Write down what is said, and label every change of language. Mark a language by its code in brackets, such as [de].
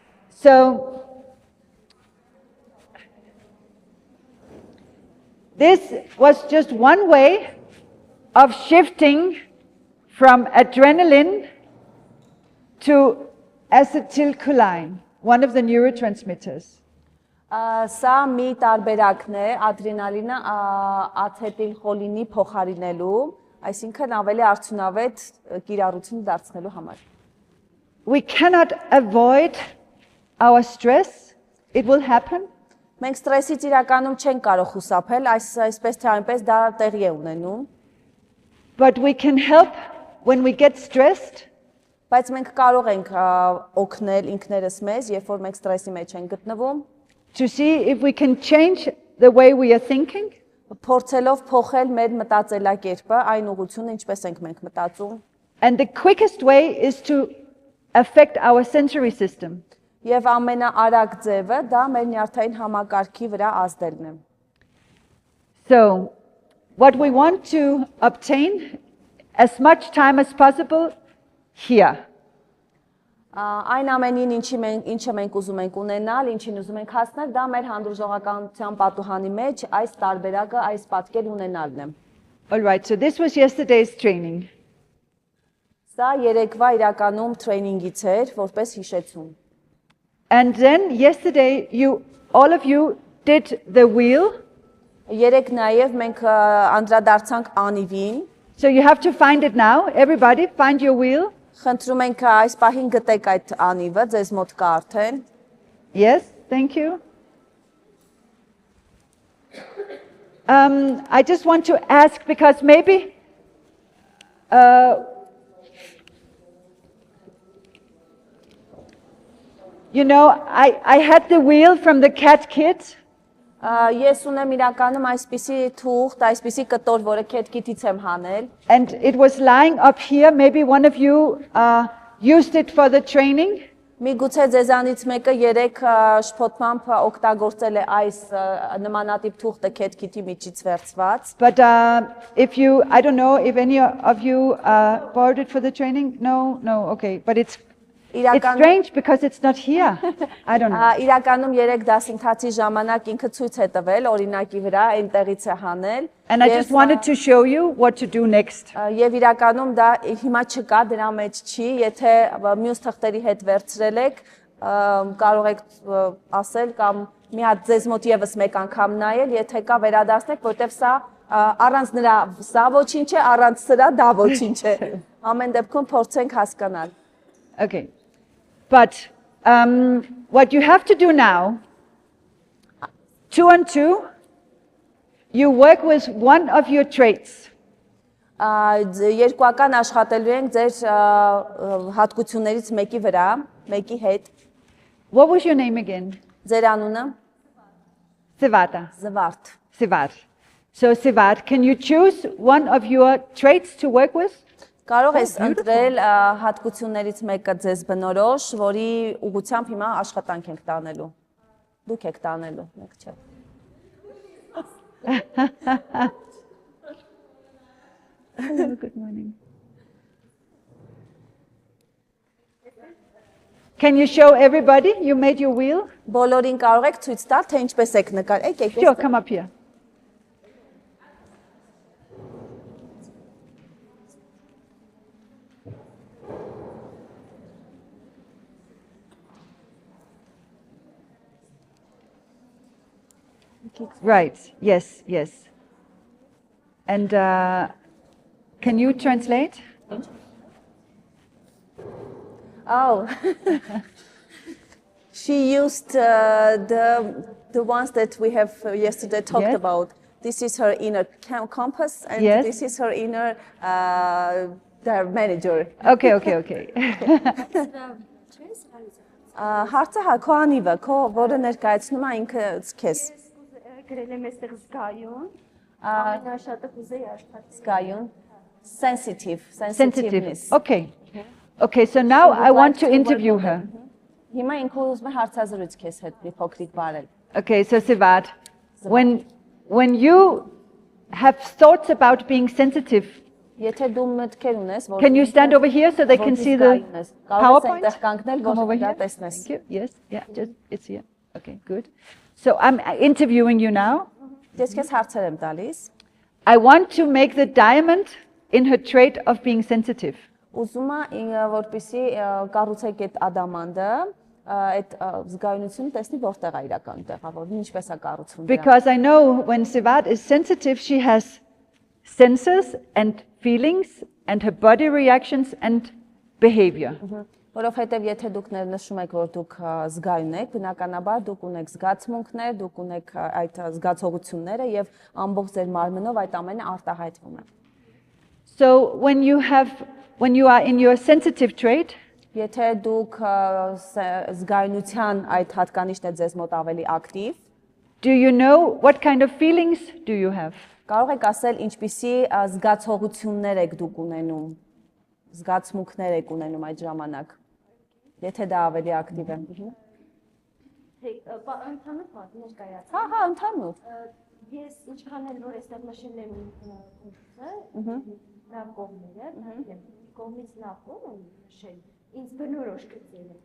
[en] So, this was just one way of shifting from adrenaline to acetylcholine, one of the neurotransmitters. [hy] Սա մի տարբերակն է ադրենալինը ացետիլխոլինի փոխարինելու, այսինքն ավելի արդյունավետ կիրառություն դարձնելու համար։ [en] We cannot avoid our stress. It will happen. [hy] Մենք ստրեսից իրականում չենք կարող խուսափել, այսպես թե այնպես դա տեղի է ունենում, [en] But we can help when we get stressed [hy] բայց մենք կարող ենք օգնել ինքներս մեզ, երբ որ մենք ստրեսի մեջ ենք գտնվում, [en] to see if we can change the way we are thinking. [hy] փորձելով փոխել մեր մտածելակերպը, այն ուղղությունը, ինչպես ենք մենք մտածում, [en] And the quickest way is to affect our sensory system. [hy] եւ ամենաարագ ձևը դա մեր նյարդային համակարգի վրա ազդելն է։ [en] So, what we want to obtain as much time as possible here. [hy] Այն ամենին, ինչը մենք ուզում ենք ունենալ, ինչին ուզում ենք հասնել, դա մեր հանդուրժողականության պատուհանի մեջ այս տարբերակը, այս պատկեր ունենալն է։ [en] All right, so this was yesterday's training. [hy] Սա երեկվա իրականում տրեյնինգից էր, որպես հիշեցում։ [en] And then yesterday, all of you did the wheel. [hy] Երեք նաև մենք անդրադարձանք անիվին։ [en] So you have to find it now. Everybody, find your wheel. [hy] Խնդրում ենք այս պահին գտեք այդ անիվը, ձեզ մոտ կա արդեն։ [en] Yes, thank you. I just want to ask because maybe you know, I had the wheel from the cat kids. [hy] Ես ունեմ իրականում այսպիսի թուղթ, այսպիսի կտոր, որը քեթքիթից եմ հանել։ [en] And it was lying up here. Maybe one of you used it for the training. [hy] Միգուցե ձեզանից մեկը երեք շփոթմամբ օգտագործել է այս նմանատիպ թուղթը քեթքիթի միջից վերցված։ [en] But if you, I don't know if any of you borrowed it for the training. No, okay. But it's strange because it's not here. I don't know. [hy] Իրականում երեք դասընթացի ժամանակ ինքը ցույց է տվել օրինակի վրա, այնտեղից է հանել։ [en] And I just wanted to show you what to do next. [hy] Եվ իրականում դա հիմա չկա, դրա մեջ չի, եթե մյուս թղթերի հետ վերցրել եք, կարող եք ասել կամ մի հատ ձեզ մոտ եւս մեկ անգամ նայել, եթե կա վերադարձնեք, որտեվ սա առանց նրա սա ոչինչ է, առանց սրա դա ոչինչ է։ Ամեն դեպքում փորձենք հասկանալ։ [en] Okay. But what you have to do now, 2 and 2, you work with one of your traits. [hy] Երկուական աշխատելու ենք ձեր հատկություններից մեկի վրա, մեկի հետ։ [en] What was your name again? [hy] Ձեր անունը [en] Sivata. [hy] Զվարթ։ [en] Sivat. So Sivat, can you choose one of your traits to work with? [hy] Կարող ես ընտրել հատկություններից մեկը ձեզ բնորոշ, որի ուղղությամբ հիմա աշխատանք ենք տանելու։ Դուք եք տանելու, մեկ չէ։ [en] Hello, good morning. Can you show everybody you made your wheel? [hy] Բոլորին կարող եք ցույց տալ, թե ինչպես եք նկարել։ Եկեք [en] Sure, come up here. Right, yes, yes. And can you translate? Oh. She used the ones that we have yesterday talked Yes. about. This is her inner compass, and Yes. this is her inner their manager. Okay, okay, okay. [hy] Հարցը հա քո անիվը, քո որը ներկայացնում է ինքը քեզ։ Գրել եմ այստեղ զգայուն, ամենաշատը կուզեի աշխատել։ Զգայուն, sensitive, [en] Sensitive. sensitiveness։ Okay. Okay, so now I want to interview her. [hy] Հիմա ինքը ուզում է հարցազրույց քեզ հետ մի փոքրիկ բարել։ [en] Okay, so Sivat, when you have thoughts about being sensitive, [hy] Եթե դու մտքեր ունես, որ [en] can you stand over here so they can see the PowerPoint? [hy] Կարող ես կանգնել, [en] Come [hy] որ [en] over [hy] դա [en] here. [hy] տեսնես։ [en] Thank you. Yes, yeah, just it's here. Okay, good. So I'm interviewing you now. [hy] Ես քեզ հարցեր եմ տալիս։ [en] I want to make the diamond in her trait of being sensitive. [hy] Ուզում է որպեսի կառուցեք այդ ադամանդը, այդ զգայունությունը տեսնի որտեղ է իրական տեղավորվում, ինչպես է կառուցվում դրան։ [en] Because I know when Sivat is sensitive, she has senses and feelings and her body reactions and behavior. [hy] Որովհետև եթե դուք նշում եք, որ դուք զգայուն եք, բնականաբար դուք ունեք զգացմունքներ, դուք ունեք այդ զգացողությունները եւ ամբողջ ձեր մարմնով այդ ամենը արտահայտվում է։ [en] So when you are in your sensitive trait, [hy] Եթե դուք զգայունության այդ հատկանիշն է ձեզ մոտ ավելի ակտիվ, [en] do you know what kind of feelings do you have? [hy] կարող եք ասել ինչպիսի զգացողություններ եք դուք ունենում, զգացմունքներ եք ունենում այդ ժամանակ, եթե դա ավելի ակտիվ է։ Ընդհանուր պատմեր կայացա։ Հա, ընդհանուր։ Ես ինչքան էլ որ այստեղ նշել եմ ինքը, լավ կողմերը, կողմից լավ կողմը նշել, ինձ բնորոշ գծել եմ։